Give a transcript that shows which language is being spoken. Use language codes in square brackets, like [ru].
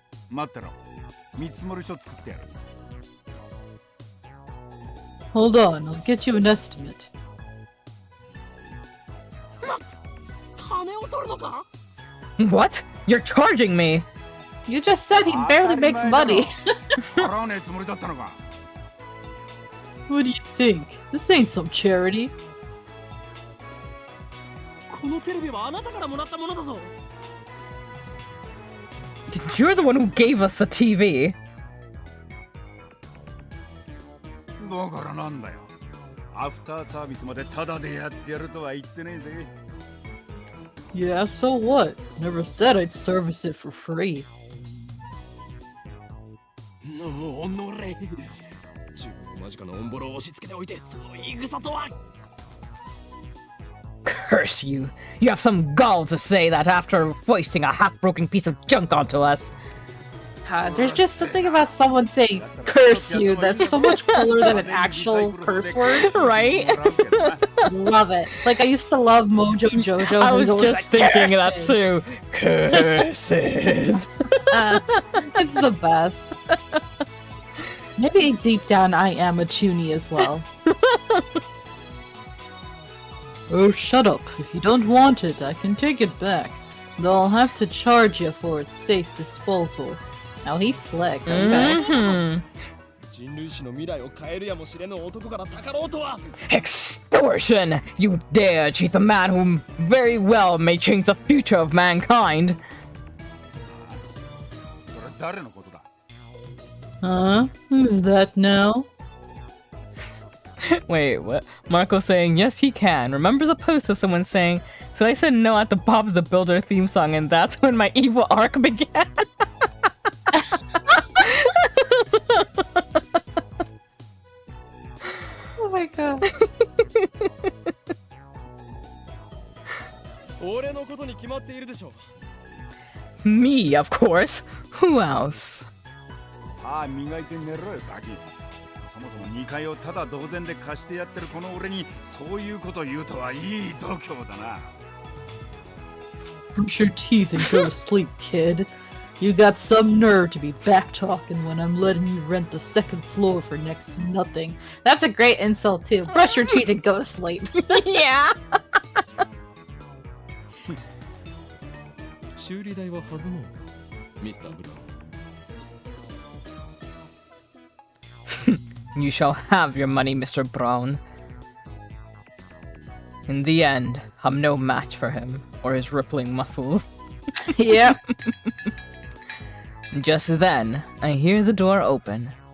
[ja] 待ってろ。見積書作ってやる。 [en] Hold on, I'll get you an estimate. [ja] 金を取るのか? [en] What? You're charging me! You just said he barely makes money. [ja] 払わねえつもりだったのか。 [en] What do you think? This ain't some charity. [ja] このテレビはあなたからもらったものだぞ。 [en] You're the one who gave us the TV! [ja] だからなんだよ。アフターサービスまでタダでやってやるとは言ってねえぜ。 [en] Yeah, so what? Never said I'd service it for free. [ja] おのれ。中間近のオンボロを押し付けておいて、その言い草とは。 [en] Curse you! You have some gall to say that after foisting a half-broken piece of junk onto us! God, there's just something about someone saying curse you that's so much cooler than an actual curse word. Right? Love it. Like, I used to love Mojo Jojo. I was who's always just like, thinking that "Curses." too. Curses! It's the best. Maybe deep down I am a Chuny as well. Oh, shut up. If you don't want it, I can take it back. Though I'll have to charge you for its safe disposal. Now he's slick, okay? Mhm. [ja] 人類史の未来を変えるやもしれぬ男からたかろうとは。 [en] Extortion! You dare cheat the man who very well may change the future of mankind! [ja] それ誰のことだ? [en] Huh? Who's that now? Wait, what? Marco saying, yes, he can. Remembers a post of someone saying, so I said no at the Bob the Builder theme song, and that's when my evil arc began. Oh my god. [ja] 俺のことに決まっているでしょ。 [en] Me, of course. Who else? [ja] ああ磨いて寝ろよガキ。そもそも2階をただ同然で貸してやってるこの俺にそういうこと言うとはいい度胸だな。 [en] Brush your teeth and go to sleep, kid. You got some nerve to be back talking when I'm letting you rent the second floor for next to nothing. That's a great insult too. Brush your teeth and go to sleep. Yeah. [ja] 修理代は弾もうミスターブラウン。 [en] You shall have your money, Mr. Brown. In the end, I'm no match for him or his rippling muscles. Yep. Just then, I hear the door open.